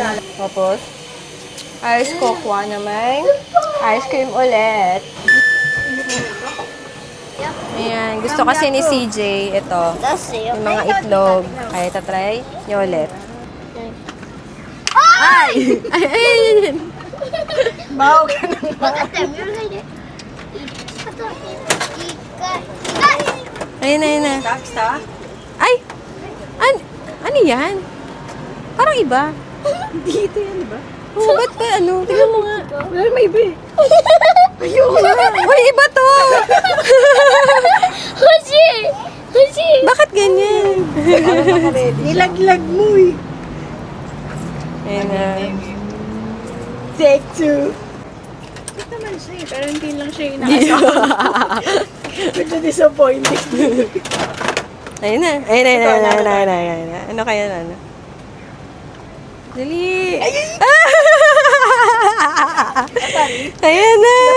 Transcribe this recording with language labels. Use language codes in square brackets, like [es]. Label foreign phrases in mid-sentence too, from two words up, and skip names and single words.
[tl] Tapos, [en] ice cocoa [tl] na may [en] ice cream [tl] ulit. Ayan. Gusto kasi ni CJ, ito, [ja] 出すよ。 [tl] yung mga itlog. Kaya tatry nyo ulit. Ay! Ay, ay! [ja] 分かったよ。見るないで。ちょっと待って。一回。 [tl] Ayun na, ayun na. Basta? Ay! Ano yan? Parang iba. Dito yan, di ba? Oo, ba't ka ano? Tingnan mo nga. Wala may iba eh. Uy, iba to! [ja] 欲しい欲しい [tl] Bakit ganyan? Nilaglag mo eh. Ayun na. [en] Take two. [tl] Ito naman siya eh, pero hindi lang siya inaasahan. Medyo disappointing. Ayun na. Ayun na, ayun na, ayun na, ayun na, ayun na. Ano kaya na? Ano? Dali! Ayan na!